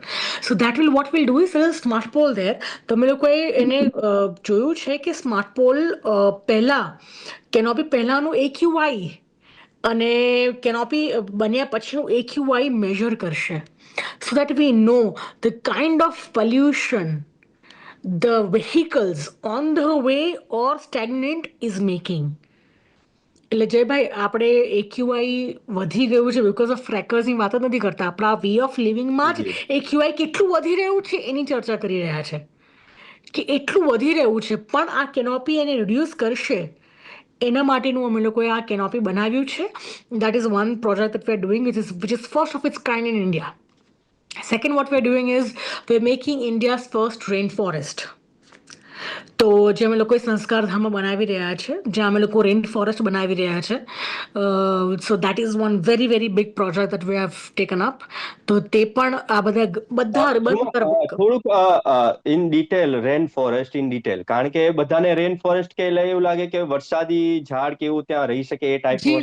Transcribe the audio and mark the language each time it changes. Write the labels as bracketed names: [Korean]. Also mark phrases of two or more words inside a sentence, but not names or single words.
[English] So that will what will do is smart pole there. [Gujarati] તો અમે લોકોએ એને જોયું છે કે [English] smart pole [Gujarati] પહેલા, કેનોપી પહેલાનું AQI અને કેનોપી બન્યા પછીનું AQI મેજર કરશે, [English] so that we know the kind of pollution the vehicles on the way or stagnant is making. [Gujarati] એટલે જયભાઈ, આપણે AQI વધી ગયું છે [English] because of [Gujarati] ટ્રેકર્સની વાત જ નથી કરતા, આપણા [English] way of living [Gujarati] જ જી. AQI કેટલું વધી રહ્યું છે એની ચર્ચા કરી રહ્યા છે, કે એટલું વધી રહ્યું છે. પણ આ કેનોપી એને રિડ્યુસ કરશે, એના માટેનું અમે લોકોએ આ કેનોપી બનાવ્યું છે. [English] That is one project that we are doing, which is first of its kind in India. Second, what we're doing is we're making India's first rainforest. [Gujarati] તો જે અમે લોકો સંસ્કારધામમાં બનાવી રહ્યા છે, જ્યાં અમે લોકો [English] rain forest [Gujarati] બનાવી રહ્યા છે. [English] So that is one very very big project that we have taken up. [Gujarati] તો તે પણ આ બધા થોડુંક [English] in detail, rain forest in detail, [Gujarati] કારણ કે બધાને [English] rain forest [Gujarati] કે એવું લાગે કે વરસાદી ઝાડ કેવું ત્યાં રહી શકે એ ટાઈપનું